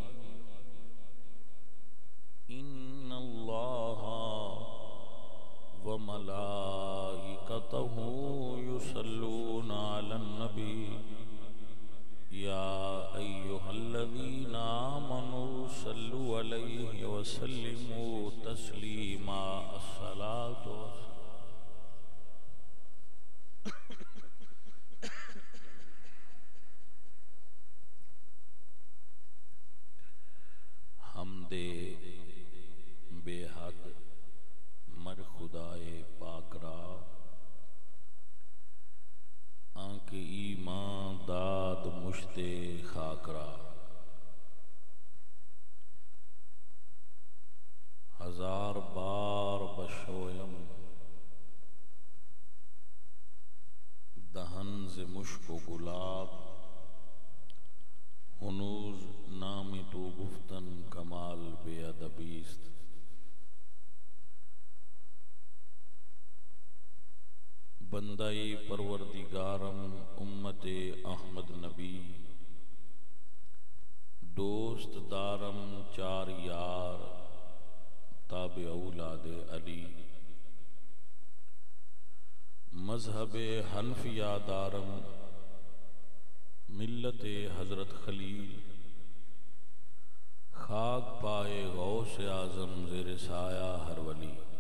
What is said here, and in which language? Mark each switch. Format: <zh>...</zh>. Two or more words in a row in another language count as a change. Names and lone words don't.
<ar>إن الله وملائكته يصلون على النبي يا أيها الذين آمنوا صلوا عليه وسلموا تسليما.</ar> <fa>الصلاة حمد بے حد مر خدائے پاک را آنکھ ایمان داد مشت خاک را. ہزار بار بشویم دہن ز مشک و گلاب ہنوز نام تو گفتن کمال بے ادبیست. بندائی پروردگارم امت احمد نبی دوست دارم چار یار تابع اولاد علی. مذہب حنفیہ دارم ملت حضرت خلیل. خاک پائے غوث اعظم زیر سایہ ہر ولی.</fa>